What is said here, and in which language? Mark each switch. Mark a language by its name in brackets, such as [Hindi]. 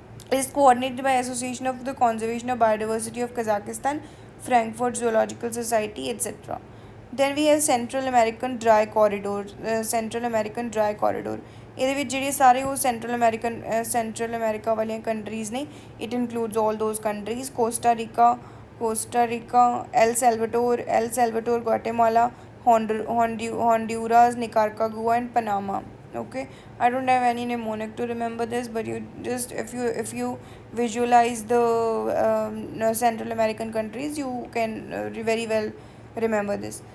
[English] It is coordinated by Association of the Conservation of Biodiversity of Kazakhstan, Frankfurt Zoological Society, etc. then we have Central American Dry Corridor. [Punjabi] Central American Dry Corridor, ਇਹਦੇ ਵਿੱਚ ਜਿਹੜੇ ਸਾਰੇ ਉਹ central America ਵਾਲੀਆਂ countries ਨੇ. [English] It includes all those countries: Costa, El Salvador, Guatemala, Honduras, Nicaragua, and Panama. Okay, I don't have any mnemonic to remember this, but you just, if you visualize the Central American countries, you can very well remember this.